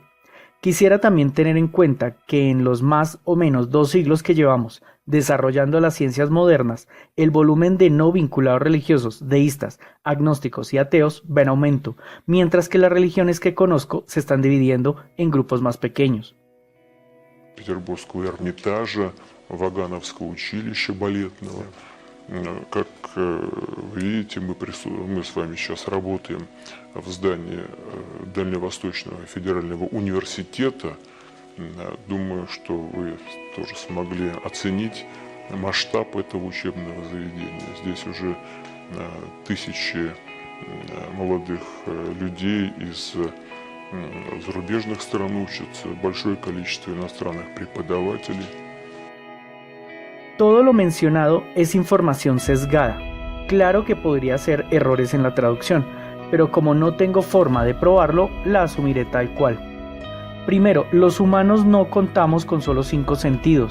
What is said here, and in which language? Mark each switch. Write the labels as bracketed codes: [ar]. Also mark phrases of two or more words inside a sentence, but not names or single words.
[es] Quisiera también tener en cuenta que en los más o menos 2 siglos que llevamos desarrollando las ciencias modernas, el volumen de no vinculados religiosos, deístas, agnósticos y ateos va en aumento, mientras que las religiones que conozco se están dividiendo en grupos más pequeños. [ru] Петербургского Эрмитажа, Вагановского училища балетного. Как вы видите, мы с вами сейчас работаем в здании Дальневосточного федерального университета. Думаю, что вы тоже смогли оценить масштаб этого учебного заведения. Здесь уже тысячи молодых людей из зарубежных стран учатся, большое количество иностранных преподавателей. [es] Todo lo mencionado es información sesgada. Claro que podría ser errores en la traducción, pero como no tengo forma de probarlo, la asumiré tal cual. Primero, los humanos no contamos con solo 5 sentidos.